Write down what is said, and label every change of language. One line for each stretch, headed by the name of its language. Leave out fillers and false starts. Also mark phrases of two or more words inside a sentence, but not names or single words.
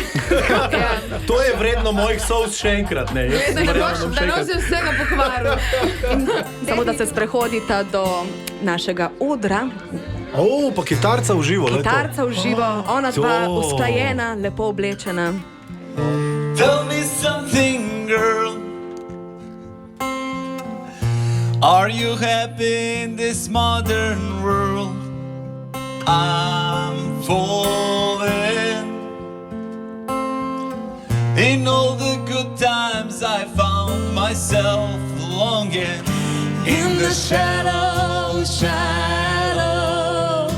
Slovenian: To je vredno mojih solz še enkrat. Ne, jaz Da ne verjamem, boš, bom da še ne enkrat. boš vsega pokvaril. Samo da se sprehodita do našega odra, O, pa kitarca v živo. le to. kitarca v živo, ona dva To. usklajena, lepo oblečena.
English: Tell me something, girl. Are you happy in this modern world? I'm falling. In all the good times I found myself longing in the shadow, shadow.